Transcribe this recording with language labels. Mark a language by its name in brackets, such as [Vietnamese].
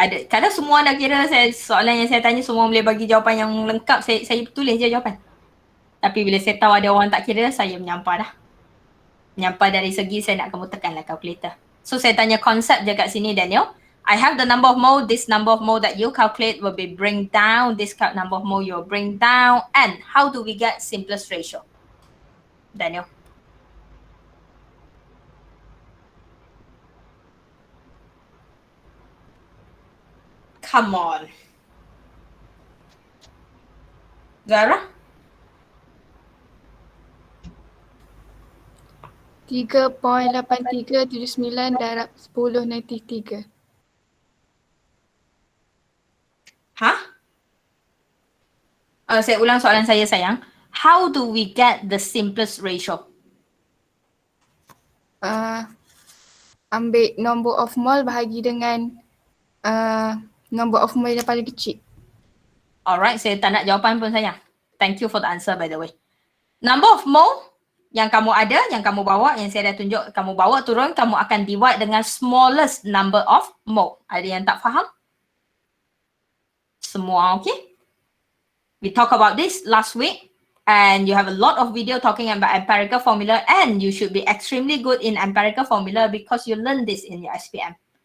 [Malay] Kalau semua dah kira, soalan yang saya tanya semua boleh bagi jawapan yang lengkap, saya tulis je jawapan. Tapi bila saya tahu ada orang tak kira, saya menyampah dah. Menyampah dari segi saya nak kamu tekanlah calculator. So saya tanya konsep je kat sini, Daniel. [English] I have the number of mole. This number of mole that you calculate will be bring down. This number of mole you'll bring down. And how do we get simplest ratio? Daniel. Come on. Zara? [Malay] 3.8379 darab 1093. Hah? Saya ulang soalan saya, sayang. [English] How do we get the simplest ratio? [Malay] Ambil number of mole bahagi dengan number of mole yang paling kecil. Alright, saya tak nak jawapan pun, sayang. [English] Thank you for the answer, by the way. [Malay] Number of mole yang kamu ada, yang kamu bawa, yang saya dah tunjuk, kamu bawa turun, kamu akan divide dengan smallest number of mole. Ada yang tak faham? Semua okay? [English] We talk about this last week and you have a lot of video talking about empirical formula and you should be extremely good in empirical formula because you learn this in your SPM.